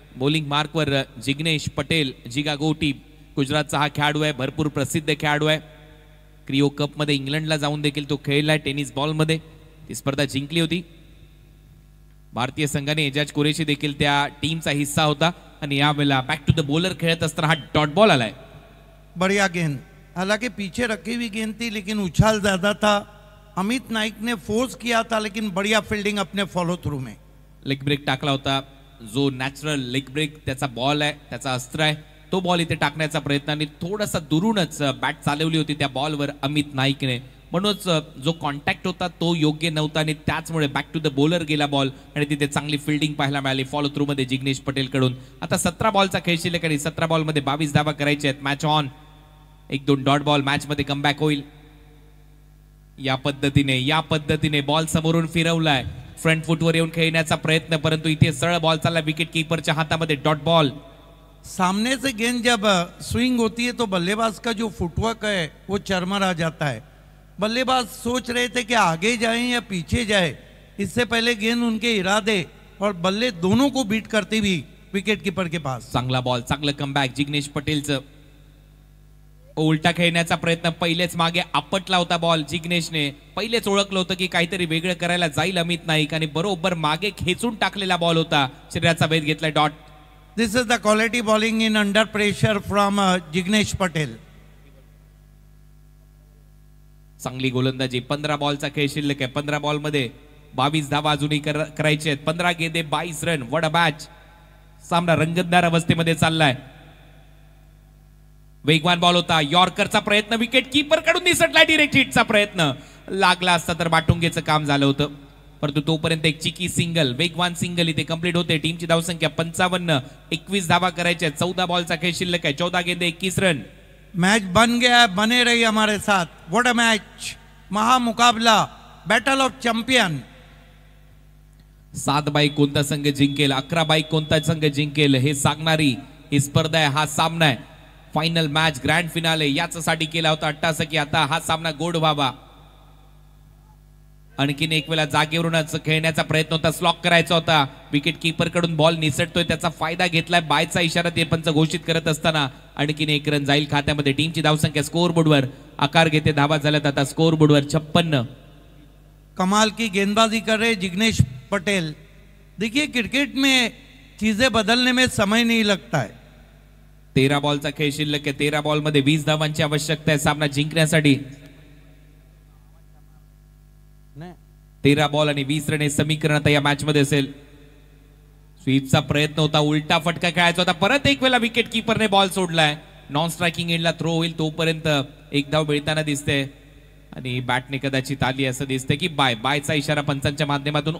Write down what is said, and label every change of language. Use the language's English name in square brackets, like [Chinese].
[Marathi] Bowling मार्कवर Jignesh Patel, जिगा गोटी. गुजरातचा हा खेळाडू आहे, भरपूर प्रसिद्ध खेळाडू आहे. क्रिओ कप मध्ये इंग्लंडला जाऊन देखील तो खेळलाय. टेनिस बॉल मध्ये ती स्पर्धा जिंकली होती. भारतीय संघाने एजाज कुरेशी देखील त्या टीमचा हिस्सा होता आणि यावेळेला बॅक टू द बॉलर खेळत असताना हा डॉट बॉल आलाय. [Hindi] बढ़िया गेंद. हालांकि पीछे रखी हुई गेंद थी लेकिन उछाल ज्यादा था. अमित नाइक ने फोर्स किया था लेकिन बढ़िया फील्डिंग अपने फॉलो थ्रू में. [Marathi] लेग ब्रेक टाकला होता. जो नॅचरल लेग ब्रेक त्याचा बॉल आहे, त्याचा अस्त्र आहे, तो बॉल इथे टाकण्याचा प्रयत्न आणि थोडासा दुरूनच बॅट चालवली होती त्या बॉलवर अमित नाईकने. म्हणूनच जो कॉन्टॅक्ट होता तो योग्य नव्हता आणि त्याचमुळे बॅक टू द बॉलर गेला बॉल आणि तिथे चांगली फिल्डिंग पाहायला मिळाली फॉलो थ्रू मध्ये जिग्नेश पटेल कडून. आता 17 बॉलचा खेळ शिल्लक आहे. 17 बॉलमध्ये 22 धावा करायचे आहेत. Match on. 1-2 dot ball match मध्ये कमबॅक होईल. या पद्धतीने बॉल समोरून फिरवलाय. फ्रंट फुटवर येऊन खेळण्याचा प्रयत्न, परंतु इथे सरळ बॉल चालला विकेट कीपरच्या हातामध्ये. Dot ball. [Hindi] सामने से गेंद जब स्विंग होती है तो बल्लेबाज का जो फुटवर्क है वो चरमरा जाता है. बल्लेबाज सोच रहे थे कि आगे जाएं या पीछे जाए. इससे पहले गेंद उनके इरादे और बल्ले दोनों को बीट करती हुई विकेट कीपर के पास. [Marathi] चांगला बॉल, चांगलं कमबॅक जिग्नेश पटेलचं. उलटा खेळण्याचा प्रयत्न, पहिलेच मागे आपटला होता बॉल. जिग्नेशने पहिलेच ओळखलं होतं की काहीतरी वेगळं करायला जाईल अमित नाईक आणि बरोबर मागे खेचून टाकलेला बॉल होता. शरीराचा भेद घेतला. Dot. [English] This is the quality bowling in under pressure from Jignesh Patel. [Marathi] चांगली गोलंदाजी. 15 बॉलचा खेळ शिल्लक आहे. 15 बॉल मध्ये 22 धावा अजूनही करायचे आहेत. [Hindi] 15 गेंदे 22 रन. [Marathi] वड मॅच. सामना रंगतदार अवस्थेमध्ये चाललाय. वेगवान बॉल होता. यॉर्करचा प्रयत्न विकेट कीपर कडून निसटला. डिरेक्ट हिटचा प्रयत्न लागला असता तर बाटुंगेचं काम झालं होतं, परंतु तोपर्यंत एक चिकी सिंगल, वेगवान सिंगल इथे कंप्लीट होते. टीमची धावसंख्या 55. 21 धावा करायच्या. 14 बॉलचा खेळ शिल्लक आहे. [Hindi] 14 गेंदे 21 रन. मैच बन गया है, बने रही हमारे साथ. [English] What a match, महामुकाबला, battle of champion. [Marathi] 7 bike कोणता संघ जिंकेल, 11 बाईक कोणता संघ जिंकेल हे सांगणारी ही स्पर्धा आहे. हा सामना आहे, फायनल मॅच, ग्रँड फिनाले याच्यासाठी केला होता अट्टास की आता हा सामना गोड व्हावा. आणखीन एक वेळा जागेवरूनच खेळण्याचा प्रयत्न होता, स्लॉक करायचा होता. विकेट कीपर कडून बॉल निसटतोय, त्याचा फायदा घेतलाय. बायचा इशारा ते पंच घोषित करत असताना आणखीन एक रन जाईल खात्यामध्ये. टीमची धावसंख्या स्कोर बोर्डवर आकार घेते. धावा झाल्यात आता स्कोर बोर्डवर 56. [Hindi] कमाल की गेंदबाजी कर रहे जिग्नेश पटेल. देखिए क्रिकेट में चीजें बदलने में समय नहीं लगता है. [Marathi] 13 बॉलचा खेळ शिल्लक आहे. 13 बॉल मध्ये 20 धावांची आवश्यकता आहे सामना जिंकण्यासाठी. 13 बॉल आणि 20 रन हे समीकरण आता या मॅच मध्ये असेल. स्वीपचा प्रयत्न होता, उलटा फटका खेळायचा होता. परत एक वेळा विकेट कीपरने बॉल सोडलाय. नॉन स्ट्रायकिंग एंडला थ्रो होईल तोपर्यंत एक धाव मिळताना दिसते आणि बॅटने कदाचित आली असं दिसते की बायचा इशारा पंचांच्या माध्यमातून.